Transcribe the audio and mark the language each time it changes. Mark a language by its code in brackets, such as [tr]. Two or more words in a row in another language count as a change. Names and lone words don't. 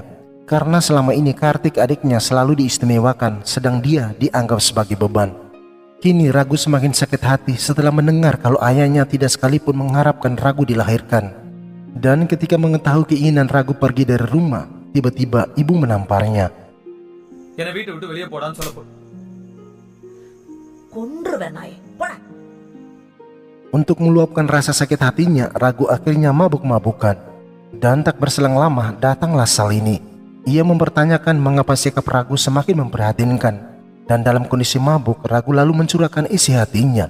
[id] Karena selama ini Kartik adiknya selalu diistimewakan, sedang dia dianggap sebagai beban. Kini Ragu semakin sakit hati setelah mendengar kalau ayahnya tidak sekalipun mengharapkan Ragu dilahirkan. Dan ketika mengetahui keinginan Ragu pergi dari rumah, tiba-tiba ibu menamparnya. [ta] என்னை வீட்டை விட்டு வெளியே போடான்னு சொல்ல போ. கொன்றுவேன் நாயே, போடா. [id] Untuk meluapkan rasa sakit hatinya, Ragu akhirnya mabuk-mabukan. Dan tak berselang lama datanglah Salini. Ia mempertanyakan mengapa sikap Ragu semakin memprihatinkan. Dan dalam kondisi mabuk, Ragu lalu mencurahkan isi hatinya.